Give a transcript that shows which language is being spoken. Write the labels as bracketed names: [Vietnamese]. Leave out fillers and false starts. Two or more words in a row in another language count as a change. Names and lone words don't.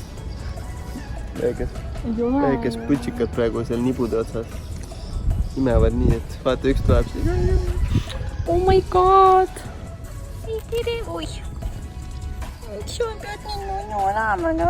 [Estonian] väikest putsikad praegu seal nibude otsas. Imevad nii, et vaata üks tuleb siia. [English] Oh my god! [Estonian] Tere, oi! Miks sul pead nii nunnu olema, noh?